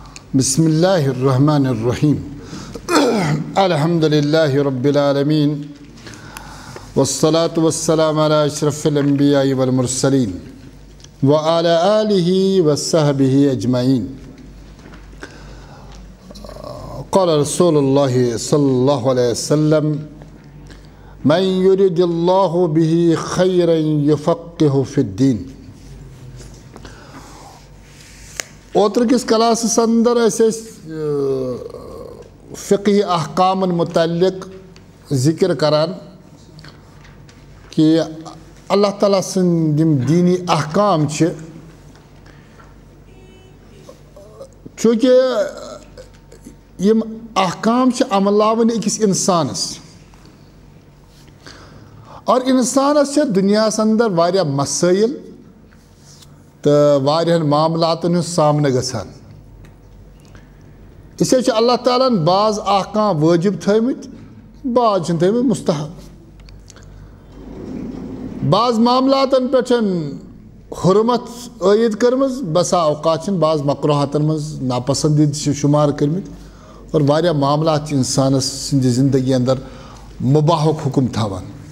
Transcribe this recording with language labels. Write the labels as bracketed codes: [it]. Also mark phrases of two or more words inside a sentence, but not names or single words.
[ar] بسم الله الرحمن الرحيم الحمد لله رب العالمين والصلاة والسلام على أشرف الأنبياء والمرسلين وعلى آله وصحبه أجمعين. قال رسول الله صلى الله عليه وسلم من يريد الله به خيرا يفقه في الدين. [ks] اوترکس کلاسس اندر فقہی احکام متعلق ذکر کران کہ اللہ تعالیٰ سند دینی احکام چونکہ یم احکام عملاون أکس انسانس اور انسانس دنیا اندر واریاہ مسائل تو واریاہن معاملاتن ہن سامنے گژھان. اسے اللہ تعالیٰ بعض احکام واجب تھٲمٕتۍ بعض چھِنۍ تھٲمٕتۍ مستحب. بعض معاملاتن پٮ۪ٹھ حرمت عائد کٔرمٕژ بسا اوقات چھِنۍ بعض مقروحاتن منٛز ناپسندیدٕ چھِ شمار کٔرمٕتۍ اور واریاہ معاملات چھِ انسانس سٕنٛدِ زندگی اندر مباحُک حکم تھاوان.